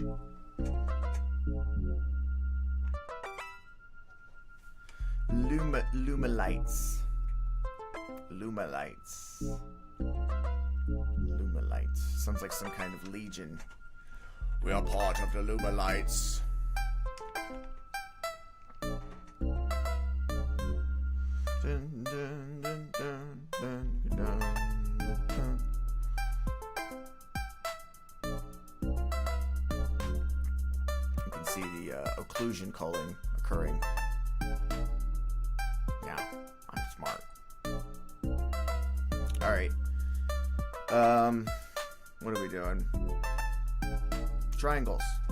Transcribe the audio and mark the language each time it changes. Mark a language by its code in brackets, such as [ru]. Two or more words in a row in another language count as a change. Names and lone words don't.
[en] Lumalites. Lumalites. Lumalites. Sounds like some kind of legion. We are part of the Lumalites. Dun, dun, dun, dun, dun, dun, dun. You can see the occlusion culling occurring. Yeah, I'm smart. Alright. What are we doing? Triangles.